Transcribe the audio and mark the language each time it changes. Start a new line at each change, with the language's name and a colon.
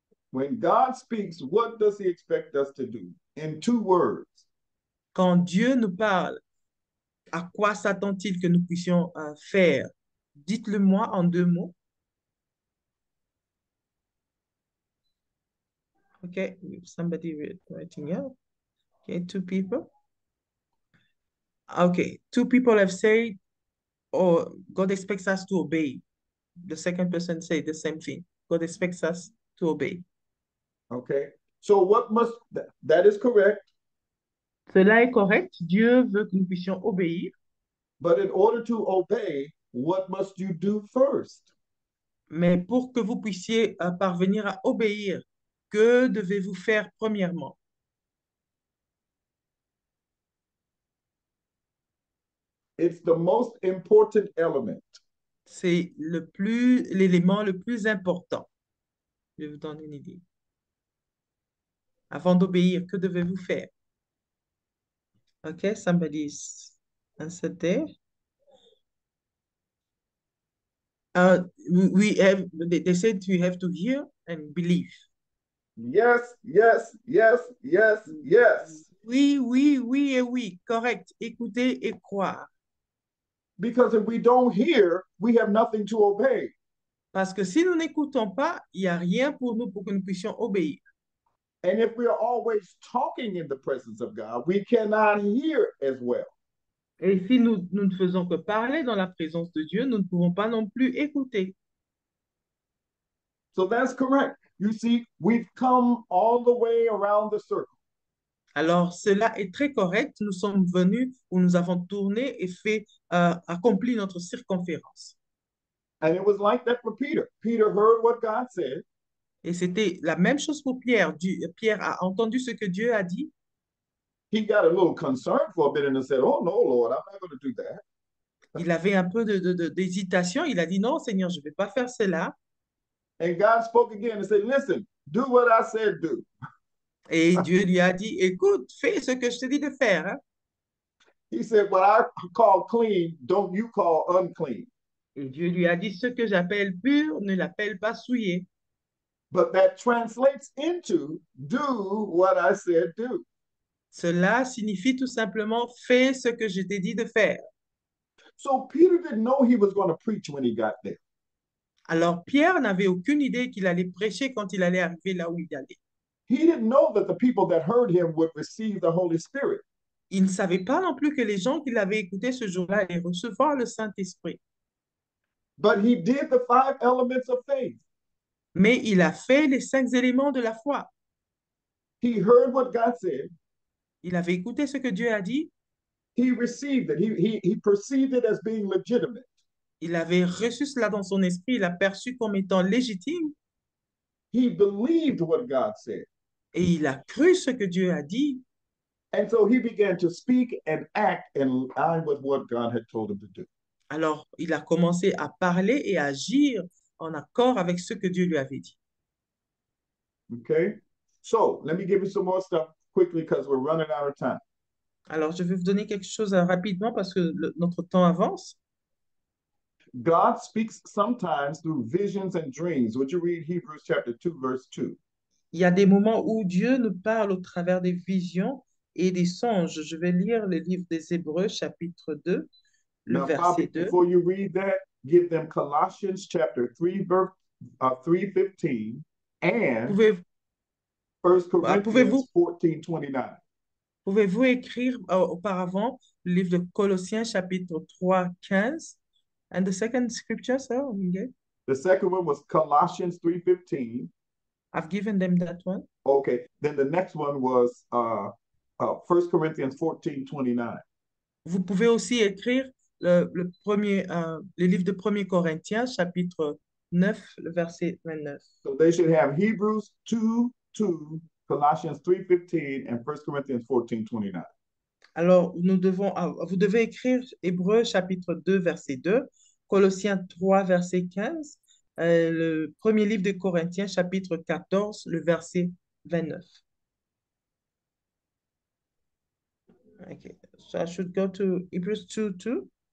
English: When God speaks, what does he expect us to do? In two words.
French: Quand Dieu nous parle, à quoi s'attend-il que nous puissions faire? Dites-le-moi en deux mots.
English: Okay, somebody writing out. Okay, two people. Okay, two people have said, oh, God expects us to obey. The second person said the same thing. God expects us to obey. Okay. So what must that is correct.
French: Cela est correct. Dieu veut que nous puissions obéir.
English: But in order to obey, what must you do first?
French: Mais pour que vous puissiez parvenir à obéir, que devez-vous faire premièrement?
English: It's the most important element.
French: C'est l'élément le plus important. Je vais vous donner une idée. Avant d'obéir, que devez-vous faire?
English: Okay, somebody's answered there. They said you have to hear and believe. Yes, yes, yes, yes, yes.
French: Oui, oui, oui et oui, correct. Écouter et croire.
English: Because if we don't hear, we have nothing to obey.
French: Parce que si nous n'écoutons pas, il n'y a rien pour nous pour que nous puissions obéir.
English: And if we are always talking in the presence of God, we cannot hear as well.
French: Et si nous ne faisons que parler dans la présence de Dieu, nous ne pouvons pas non plus écouter.
English: So that's correct. You see, we've come all the way around the circle.
French: Alors, cela est très correct. Nous sommes venus où nous avons tourné et accompli notre circonférence.
English: And it was like that for Peter. Peter heard what God said.
French: Et c'était la même chose pour Pierre. Pierre a entendu ce que Dieu a dit.
English: He got a little concerned for a bit and said, "Oh no, Lord, I'm not going to do that."
French: Il avait un peu d'hésitation. Il a dit, non, Seigneur, je ne vais pas faire cela.
English: And God spoke again and said, "Listen, do what I said do."
French: Et Dieu lui a dit, écoute, fais ce que je te dis de faire. Hein.
English: He said, "What I call clean, don't you call unclean."
French: Et Dieu lui a dit, ce que j'appelle pur, ne l'appelle pas souillé.
English: But that translates into do what I said do.
French: Cela signifie tout simplement, fais ce que je t'ai dit de faire.
English: So Peter didn't know he was going to preach when he got there.
French: Alors Pierre n'avait aucune idée qu'il allait prêcher quand il allait arriver là où il allait.
English: He didn't know that the people that heard him would receive the Holy Spirit.
French: Il ne savait pas non plus que les gens qui l'avaient écouté ce jour-là allaient recevoir le Saint-Esprit.
English: But he did the 5 elements of faith.
French: Mais il a fait les 5 éléments de la foi.
English: He heard what God said.
French: Il avait écouté ce que Dieu a dit.
English: He received it. He perceived it as being legitimate.
French: Il avait reçu cela dans son esprit. Il l'a perçu comme étant légitime.
English: He believed what God said.
French: Et il a cru ce que Dieu a dit.
English: And so he began to speak and act in line with what God had told him to do.
French: Alors, il a commencé à parler et à agir en accord avec ce que Dieu lui avait dit.
English: Okay? So let me give you some more stuff quickly because we're running out of time.
French: Alors, je vais vous donner quelque chose rapidement parce que notre temps avance.
English: God speaks sometimes through visions and dreams. Would you read Hebrews chapter 2, verse 2?
French: Il y a des moments où Dieu nous parle au travers des visions et des songes. Je vais lire le livre des Hébreux, chapitre 2, le
English: Now,
French: verset
English: Bobby,
French: 2.
English: before you read that, give them Colossians chapter 3, verse 3:15 and
French: Pouvez,
English: 1
French: pouvez-vous
English: Corinthians 14:29.
French: pouvez-vous écrire auparavant le livre de Colossiens, chapitre 3, 15?
English: And the second scripture, sir, okay. The second one was Colossians 3:15. I've given them that one. Okay. Then the next one was 1 Corinthians 14:29.
French: Vous pouvez aussi écrire le livre de 1 Corinthiens, chapitre 9, le verset 29.
English: So they should have Hebrews 2, 2, Colossians 3:15, and 1 Corinthians 14:29.
French: Alors, vous devez écrire Hébreux, chapitre 2, verset 2, Colossiens 3, verset 15, le premier livre de Corinthiens, chapitre 14, le verset 29.
English: Okay. So I should go to Hebrews 2, 2.